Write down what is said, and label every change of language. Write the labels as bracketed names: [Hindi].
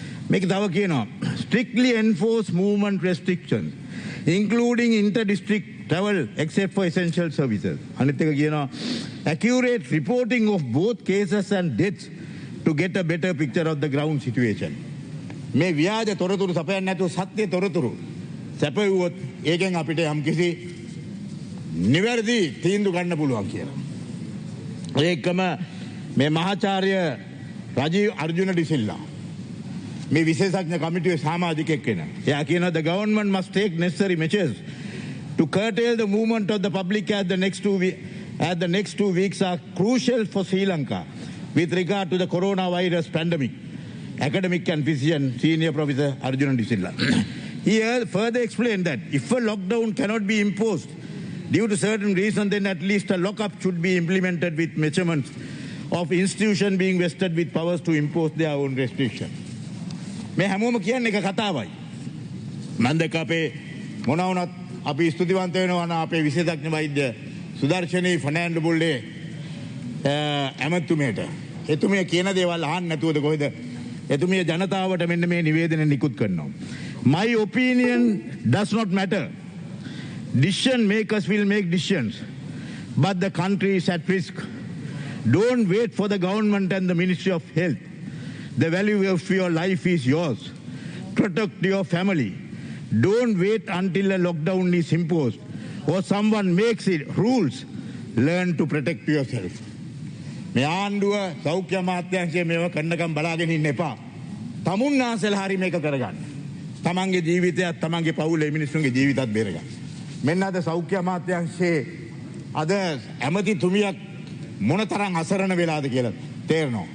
[English] Make [Sinhala] තව කියනවා [English] strictly enforce movement restrictions including inter-district travel except for essential services. [Sinhala] අනිත් එක කියනවා [English] accurate reporting of both cases and deaths to get a better picture of the ground situation. [Sinhala] මේ ව්‍යාජ තොරතුරු සපයන්නේ නැතුව සත්‍ය තොරතුරු සැපයුවොත් ඒකෙන් අපිට යම්කිසි නිවැරදි තීන්දුව ගන්න පුළුවන් කියලා. ඒකම මේ මහාචාර්ය රජීව් අර්ජුන ඩිසිල්ලා මේ විශේෂඥ කමිටුවේ සමාජිකෙක් වෙන. එයා කියනවා [English] the government must take necessary measures to curtail the movement of the public as the next 2 weeks are crucial for Sri Lanka with regard to the coronavirus pandemic. Academic and physician senior professor Arjuna Disilla. He further explained that if a lockdown cannot be imposed due to certain reasons, then at least a lockup should be implemented with measurements of institution being vested with powers to impose their own restrictions. [Sinhala] මේ හැමෝම කියන්නේ එක කතාවයි. මම දැක්ක අපේ මොන වුණත් අපි ස්තුතිවන්ත වෙනවා අපේ විශේෂඥ වෛද්‍ය සුදර්ශනී ෆර්නෑන්ඩෝ බුල්ලේ ඇමතුමියට. එතුමිය කියන දේවල් අහන්න නැතුවද කොහෙද එතුමිය ජනතාවට මෙන්න මේ නිවේදනය නිකුත් කරනවා. [English] My opinion does not matter. Decision makers will make decisions, but the country is at risk. Don't wait for the government and the Ministry of Health. The value of your life is yours. Protect your family. Don't wait until a lockdown is imposed or someone makes it rules. Learn to protect yourself. [Sinhala] මේ ආණ්ඩුව සෞඛ්‍ය අමාත්‍යාංශයේ මේව කන්නකම් බලාගෙන ඉන්න එපා. තමුන්නාසලා හරි මේක කරගන්න. තමන්ගේ ජීවිතයත් තමන්ගේ පවුලේ මිනිස්සුන්ගේ ජීවිතත් බේරගන්න. මෙන්න අද සෞඛ්‍ය අමාත්‍යාංශයේ අද ඇමතිතුමියක් මොනතරම් අසරණ වෙලාද කියලා තේරෙනවා.